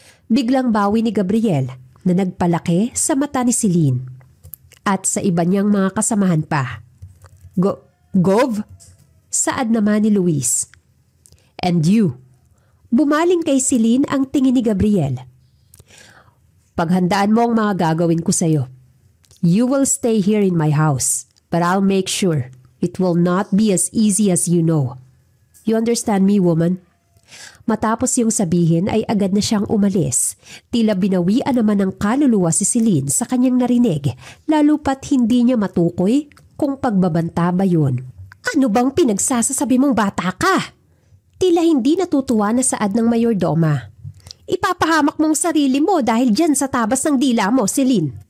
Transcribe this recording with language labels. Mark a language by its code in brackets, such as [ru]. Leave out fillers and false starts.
[tl] Biglang bawi ni Gabriel na nagpalaki sa mata ni Celine at sa iba niyang mga kasamahan pa. Gov? Saad naman ni Luis. [en] And you? [tl] Bumaling kay Celine ang tingin ni Gabriel. Paghandaan mo ang mga gagawin ko sa'yo. [en] You will stay here in my house, but I'll make sure it will not be as easy as you know. You understand me, woman? [tl] Matapos yung sabihin ay agad na siyang umalis. Tila binawian naman ng kaluluwa si Celine sa kanyang narinig, lalo pat hindi niya matukoy kung pagbabanta ba yun. Ano bang pinagsasasabi mong bata ka? Tila hindi natutuwa na saad ng mayordoma. Ipapahamak mong sarili mo dahil dyan sa tabas ng dila mo, Celine.